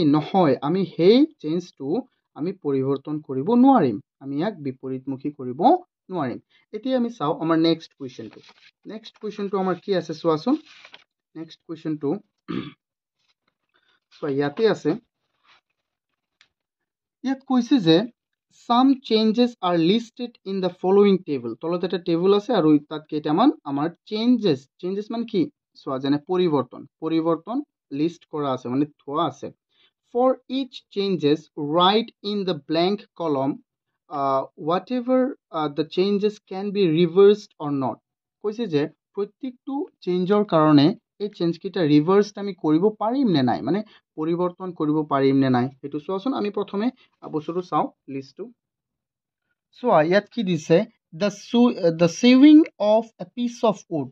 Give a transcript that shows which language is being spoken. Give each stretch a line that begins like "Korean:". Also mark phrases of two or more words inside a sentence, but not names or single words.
Assamese: নহয়, আমি সেই চেঞ্জটো আমি পৰিৱৰ্তন কৰিব নোৱাৰিম, আমি ইয়াক বিপৰীতমুখী কৰিব নোৱাৰিম। এতিয়া আমি চাওঁ আমাৰ
English: next questionটো
Assamese: আমাৰ কি আছে চোৱাচোন।
English: next questionটো
Assamese: চোৱা, ইয়াতে আছে। ইয়াত কৈছে যে
English: some changes are listed in the following table।
Assamese: তলত এটা টেবুল আছে আৰু তাত কেইটামান আমাৰ চেঞ্জেছ মানে কি? চোৱা, যেনে পৰিৱৰ্তন লিষ্ট কৰা আছে, মানে থোৱা আছে।
English: For each changes write in the blank column whatever the changes can be reversed or not।
Assamese: কৈছে যে প্ৰত্যেকটো চেঞ্জৰ কাৰণে এই চেঞ্জকেইটা ৰিভাৰ্ছড আমি কৰিব পাৰিম নে নাই, মানে পৰিৱৰ্তন কৰিব পাৰিম নে নাই সেইটো চোৱাচোন। আমি প্ৰথমে বস্তুটো চাওঁ, লিষ্টটো চোৱা। ইয়াত কি দিছে?
English: The shaving of a piece of wood.